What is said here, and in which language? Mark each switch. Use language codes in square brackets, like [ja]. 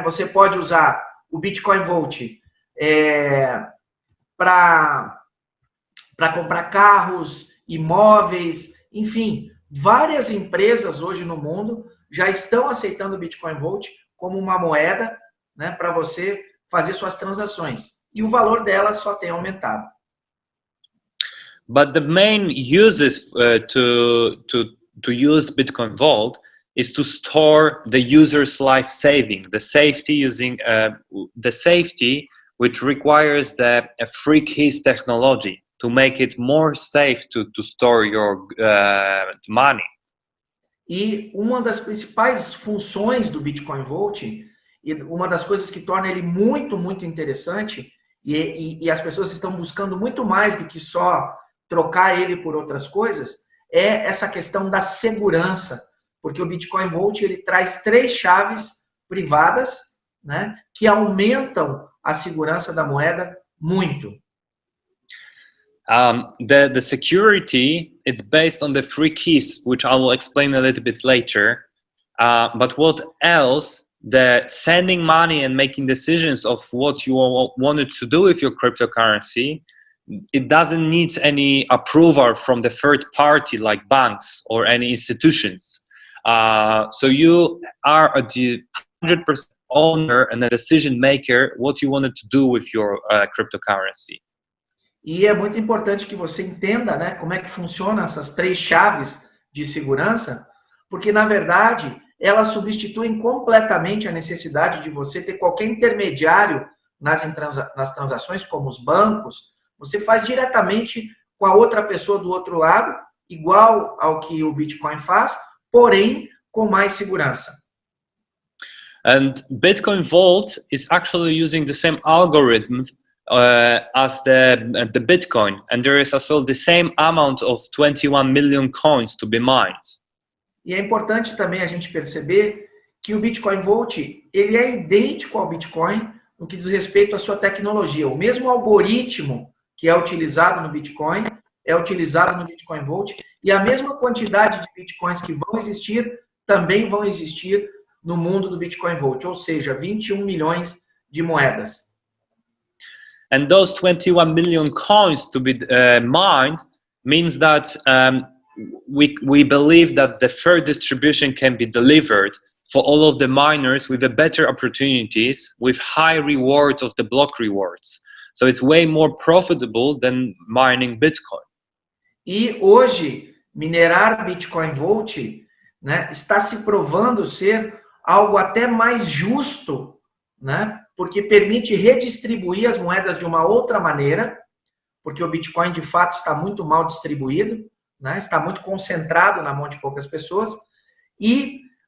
[pt] Você pode usar o Bitcoin Vault para comprar carros, imóveis, enfim, várias empresas hoje no mundo já estão aceitando o Bitcoin Vault como uma moeda, né, para você fazer suas transações. E o valor dela só tem aumentado. [en] But the main uses to use Bitcoin Vault is to store the user's life saving, the safety using the safety which requires the free keys technology to make it more safe to store your money. [pt] E uma das principais funções do Bitcoin Vault, e uma das coisas que torna ele muito, muito interessante, e as pessoas estão buscando muito mais do que só trocar ele por outras coisas, é essa questão da segurança. Porque o Bitcoin Vault ele traz 3 chaves privadas, né, que aumentam a segurança da moeda muito. [en] The security, it's based on the free keys, which I will explain a little bit later. But what else? The sending money and making decisions of what you wanted to do with your cryptocurrency, it doesn't need any approval from the third party like banks or any institutions. So you are the 100% owner and a decision maker what you wanted to do with your cryptocurrency. [pt] E é muito importante que você entenda, né, como é que funcionam essas 3 chaves de segurança, porque, na verdade, elas substituem completamente a necessidade de você ter qualquer intermediário nas transações, como os bancos. Você faz diretamente com a outra pessoa do outro lado, igual ao que o Bitcoin faz, porém com mais segurança. [en] And Bitcoin Vault is actually using the same algorithm as the Bitcoin, and there is as well the same amount of 21 million coins to be mined. [pt] E é importante também a gente perceber que o Bitcoin Vault, ele é idêntico ao Bitcoin no que diz respeito à sua tecnologia. O mesmo algoritmo que é utilizado no Bitcoin é utilizado no Bitcoin Vault e a mesma quantidade de Bitcoins que vão existir também vão existir no mundo do Bitcoin Vault, ou seja, 21 milhões de moedas. [en] And those 21 million coins to be mined means that we believe that the fair distribution can be delivered for all of the miners with a better opportunities, with high reward of the block rewards. So it's way more profitable than mining Bitcoin. [pt] E hoje, minerar Bitcoin Vault, né, está se provando ser algo até mais justo, né, porque permite redistribuir as moedas de uma outra maneira, porque o Bitcoin de fato está muito mal distribuído, né, está muito concentrado na mão de poucas pessoas, e